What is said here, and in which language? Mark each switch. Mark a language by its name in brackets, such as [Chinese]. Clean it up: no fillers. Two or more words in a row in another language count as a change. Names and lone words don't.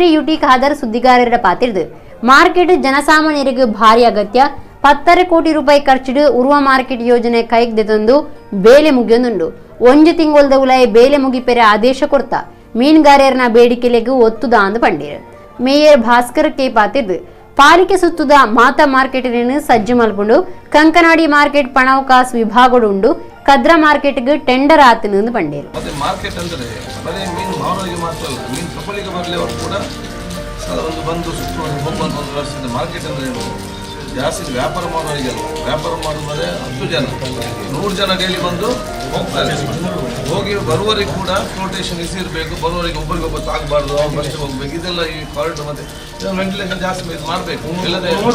[Tulu] ಯುಟಿ ಖಾದರ್ ಸುದ್ದಿಗಾರರ ಪಾತಿರ್ದು ಮಾರ್ಕೆಟ್ ಜನಸಾಮಾನ್ಯರಿಗೆ ಭಾರಿ ಅಗತ್ಯ 10 ಕೋಟಿ ರೂಪಾಯಿ ಖರ್ಚಿಡು ಉರುವ ಮಾರ್ಕೆಟ್ ಯೋಜನೆ ಕೈಗೆ ತಂದು ಬೇಲೆ ಮುಗಿಯೊಂದುಂಡು ಒಂಜು ತಿಂಗೊಲ್ದ ಉಲಾಯಿ ಬೇಲೆ ಮುಗಿಪೆರೆ ಆದೇಶ ಕೊಡ್ತ ಮೀನುಗಾರರನ ಬೇಡಿಕೆಲೆಗೂ ಒತ್ತುದ ಅಂದು ಪಂಡೀರು ಮೇಯರ್ ಭಾಸ್ಕರ್ ಕೆ ಪಾತಿರ್ದು ಪಾಲಿಕೆ ಸುತ್ತುದ ಮಾತಾ ಮಾರ್ಕೆಟ್ ಸಜ್ಜು ಮಲ್ಪುಂಡು ಕಂಕನಾಡಿ ಮಾರ್ಕೆಟ್ ಪಣವಕಾಸ್ ವಿಭಾಗಡುಂಡು ಕದ್ರಾ ಮಾರ್ಕೆಟ್ ಟೆಂಡರ್ ಆತನು ಪಂಡೇರು [Kannada] ಮಾರ್ಕೆಟ್ ಅಂದ್ರೆ ಬರೀ ಮೀನು ಮಾನವರಿಗೆ ಮಾತ್ರ ಅಲ್ಲ ಮೀನು ತಗೊಳ್ಳಿಗೆ ಬರಲಿವರು ಕೂಡ ಒಂದು ಬಂದು ಸುತ್ತುವರೆದು ಹೋಗುವಂತ ಒಂದು ವ್ಯವಸ್ಥೆ ಮಾರ್ಕೆಟ್ ಅಂದ್ರೆ ಜಾಸ್ತಿ ವ್ಯಾಪಾರ ಮಾಡೋರಿಗೆಲ್ಲ ವ್ಯಾಪಾರ ಮಾಡುವುದೇ 10 ಜನ 100 ಜನ ಡೈಲಿ ಬಂದು ಹೋಗ್ತಾರೆ ಹೋಗಿ ಬರುವವರಿಗೆ ಕೂಡ ಫ್ಲೋಟೇಷನ್ ಇರಬೇಕು ಬರುವವರಿಗೆ ಒಬ್ಬರಿಗೊಬ್ಬ ತಾಗಬಾರ್ದು ಅವ್ರು ಬಸ್ ಹೋಗ್ಬೇಕು ಇದೆಲ್ಲ ಈ ಕಾರಿಡಾರ್ ಮತ್ತೆ ವೆಂಟಿಲೇಷನ್ ಜಾಸ್ತಿ ಮಾಡಬೇಕು ಇಲ್ಲದೆ